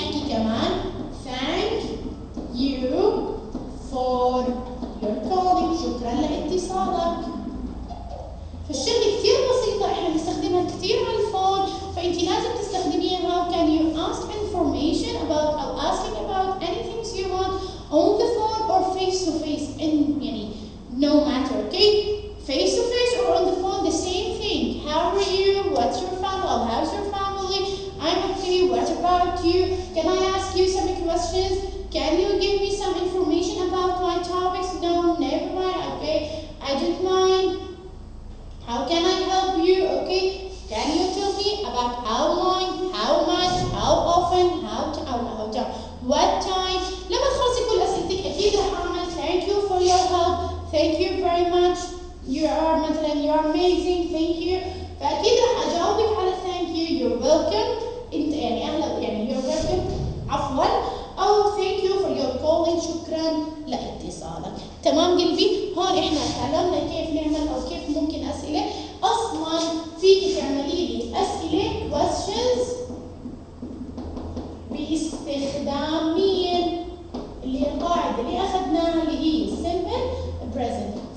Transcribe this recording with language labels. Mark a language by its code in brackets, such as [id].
[ar] كمان [en] thank you for your calling. [ar] شكرا لاتصالك. فالشغلة كثير بسيطة احنا بنستخدمها كثير على الفون، فانت لازم تستخدميها. [en] Can you ask information about or asking about anything you want on the phone or face to face? In يعني no matter, okay? Face to face or on the phone, the same thing. How are you? What's your family? How's your family? I'm okay. What about you? Can I ask you some questions? Can you give me some information about my topics? No, never mind. Okay, I don't mind. How can I help you? Okay, can you tell me about how long, how much, how often, how what time? [ar] لما تخلصي كل أسئلتك أكيد رح أعمل [en] thank you for your help, thank you very much, you are مثلا you are amazing, thank you. [ar] فأكيد رح أجاوبك على [en] thank you, you're welcome. [ar] أنت يعني أهلا يعني [en] you're welcome [ar] عفوا، أو [en] thank you for your calling. [ar] شكرا لاتصالك. تمام قلبي؟ هون إحنا تعلمنا كيف نعمل أو كيف ممكن أسئلة. أصلا فيك تعملي لي أسئلة questions باستخدام مين؟ اللي هي القاعدة اللي أخذناها اللي هي simple present.